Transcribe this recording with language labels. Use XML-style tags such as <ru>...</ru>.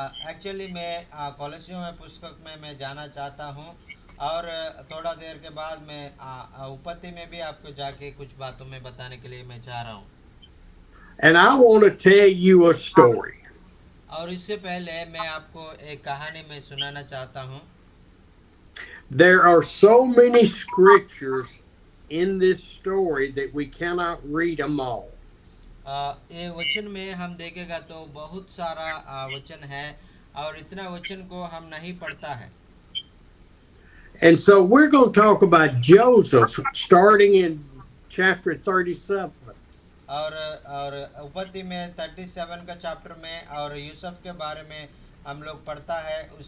<hi>Actually मैं कोलोसियों में पुस्तक में मैं जाना चाहता हूँ, और थोड़ा देर के बाद मैं उपपत्ति में भी आपको जाके कुछ बातों में बताने के लिए मैं चाह रहा हूँ।</hi> <en>And I want to tell you a story.</en> <hi>और इससे पहले मैं आपको एक कहानी में सुनाना चाहता हूँ।</hi> <en>There are so many scriptures in this story that we cannot read them all.</en> <hi>ये वचन में हम देखेगा तो बहुत सारा वचन है, और इतना वचन को हम नहीं पढ़ता है।</hi> <en>And so we're going to talk about Joseph starting in chapter 37.</en> <hi>और उपपत्ति में 37 का चैप्टर में और यूसुफ के बारे में हम लोग पढ़ता है।</hi>